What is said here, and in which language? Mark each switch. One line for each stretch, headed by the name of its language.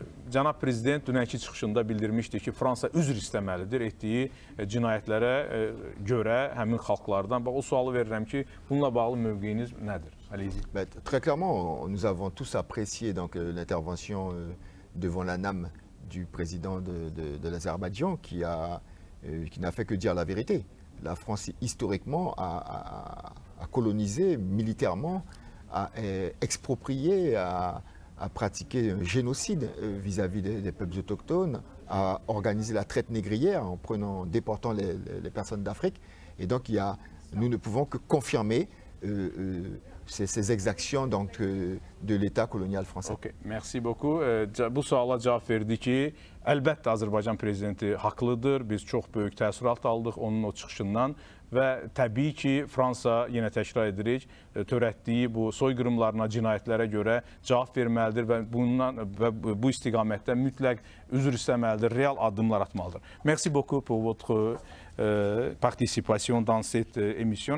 Azerbaijani: Cənab Prezident dünənki çıxışında bildirmişdi ki, Fransa üzr istəməlidir etdiyi cinayətlərə görə həmin xalqlardan. O sualı verirəm ki, bununla bağlı mövqeyiniz nədir?
French: Très clairement, nous avons tous apprécié l'intervention devant la NAM du président de l'Azerbaïdjan qui n'a fait que dire la vérité. La France, historiquement, a colonisé militairement, a exproprié, a pratiqué un génocide vis-à-vis des peuples autochtones, a organisé la traite négrière en déportant les personnes d'Afrique. Et donc, nous ne pouvons que confirmer ces exactions de l'État colonial français. Okay, merci beaucoup.
Azerbaijani: Bu suala cavab verdi ki, əlbəttə Azərbaycan prezidenti haqlıdır. Biz çox böyük təəssürat aldıq onun o çıxışından və təbii ki, Fransa, yenə təkrar edirik, törətdiyi bu soyqırımlarına, cinayətlərə görə cavab verməlidir və bu istiqamətdə mütləq üzr istəməlidir, real addımlar atmalıdır.
French: Merci beaucoup pour votre participation dans cette émission.